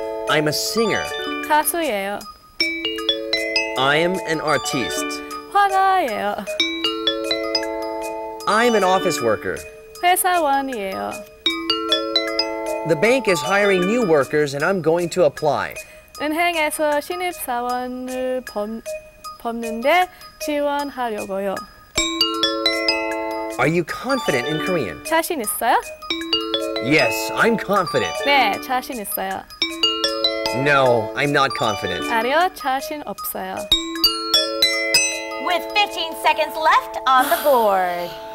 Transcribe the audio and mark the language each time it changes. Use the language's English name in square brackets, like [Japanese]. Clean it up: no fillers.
[English] I'm a singer. [Korean] 가수예요. [English] I am an artiste. [Korean] 화가예요. [English] I'm an office worker. [Korean] 회사원이에요. [English] The bank is hiring new workers and I'm going to apply. [Korean] 은행에서 신입사원을 뽑는데 지원하려고요. [English] Are you confident in Korean? [Korean] 자신 있어요? [English] Yes, I'm confident. [Korean] 네, 자신 있어요. [English] No, I'm not confident. [Korean] 아니요, 자신 없어요. [English] With 15 seconds left on the board.